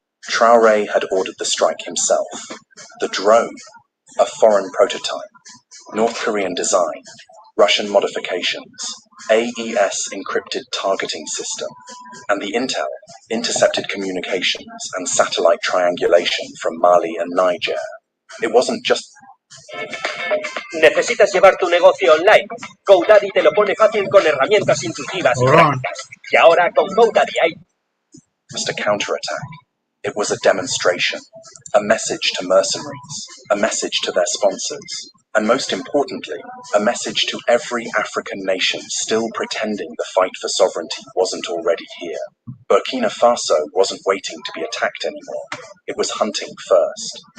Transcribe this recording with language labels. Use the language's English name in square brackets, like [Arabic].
[English] Traore had ordered the strike himself. The drone, a foreign prototype, North Korean design, Russian modifications, AES encrypted targeting system, and the intel, intercepted communications and satellite triangulation from Mali and Niger. It wasn't just... [Spanish] ¿Necesitas llevar tu negocio online? GoDaddy te lo pone fácil con herramientas intuitivas y prácticas. Y ahora con GoDaddy hay... [English] Just a counterattack. It was a demonstration, a message to mercenaries, a message to their sponsors, and most importantly, a message to every African nation still pretending the fight for sovereignty wasn't already here. Burkina Faso wasn't waiting to be attacked anymore. It was hunting first.